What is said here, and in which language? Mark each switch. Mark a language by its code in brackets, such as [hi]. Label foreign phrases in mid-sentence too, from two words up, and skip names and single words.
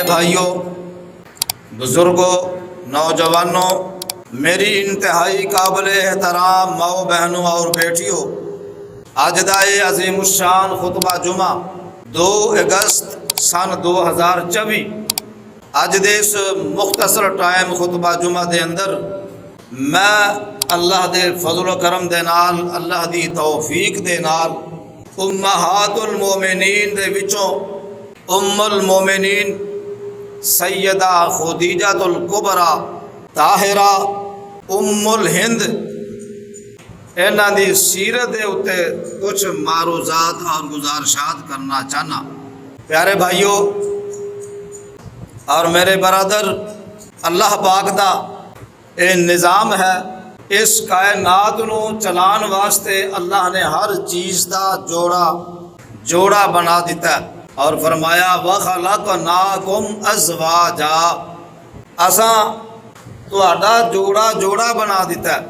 [ur] بھائیوں، بزرگوں، نوجوانوں، میری انتہائی قابل احترام ماؤں بہنوں اور بیٹیوں، آج دائے عظیم الشان خطبہ [pa] جمعہ 2 اگست سن 2024 آج دے اس مختصر ٹائم خطبہ جمعہ دے اندر میں اللہ دے فضل و کرم دے نال، اللہ دی توفیق دے نال امہات المومنین دے وچوں ام المومنین سیدہ خدیجہ الکبریٰ طاہرہ ام الہند انہاں دی سیرت دے اتے کچھ معروضات اور گزارشات کرنا چاہنا۔ پیارے بھائیوں اور میرے برادر، اللہ پاک دا اے نظام ہے، اس کائنات نو چلان واسطے اللہ نے ہر چیز دا جوڑا بنا دیتا ہے اور فرمایا [ar] وَخَلَقْنَاكُمْ أَزْوَاجًا، [pa] اساں تہاڈا جوڑا بنا دیتا ہے۔